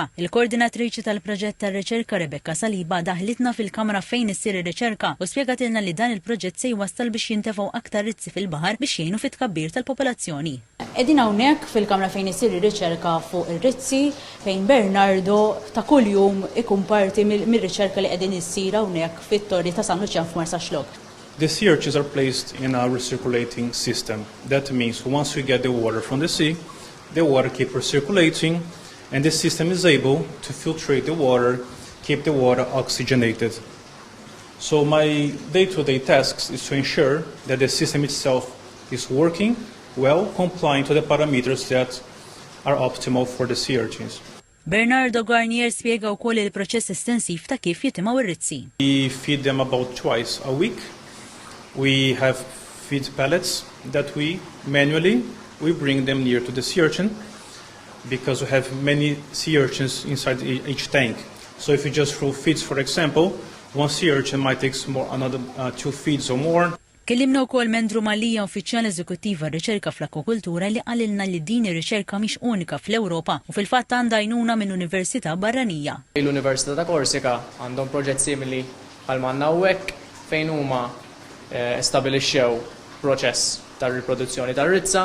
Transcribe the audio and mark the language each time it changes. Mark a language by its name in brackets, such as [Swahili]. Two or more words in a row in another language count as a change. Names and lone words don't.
[Maltese] Il-koordinatriċi tal-proġett tar-riċerka Rebecca Saliba daħlitna fil-kamra fejn issir ir-riċerka u spjegatilna li dan il-proġett se jwassal biex jintefgħu aktar rizzi fil-baħar biex jgħinu fit-tkabbir tal-popolazzjoni. Qegħdin hawnhekk fil-kamra fejn isir ir-riċerka fuq ir-rizzi fejn Bernardo ta' kuljum ikun parti mir-riċerka li qegħdin issir hawnhekk fit-torri ta' San Luċjan f'Marsa Xlok. [English] The sea urchins are placed in a recirculating system. That means once we get the water from the sea, the water keeps recirculating and the system is able to filtrate the water, keep the water oxygenated. So my day-to-day tasks is to ensure that the system itself is working well, complying to the parameters that are optimal for the sea urchins. [Maltese] Bernardo Garnier spjega wkoll il-proċess estensiv ta' kif jitimgħu ir-rizzi. [English] We feed them about twice a week. We have feed pellets that we manually bring them near to the sea urchin because we have many sea urchins inside each tank. So if you just throw feeds, for example, one sea urchin might take another 2 feeds or more. [Maltese] Kellimna wkoll Mendru Malija, uffiċjal eżekuttiva r-riċerka fl-akwakultura li qalilna li din ir-riċerka mhix unika fl-Ewropa u fil-fatt għandha għajnuna minn università barranija. L-Università ta' Korsika għandhom proġett simili bħal manna hawnhekk fejn huma stabilixxew proċess tar-riproduzzjoni tar-rizza.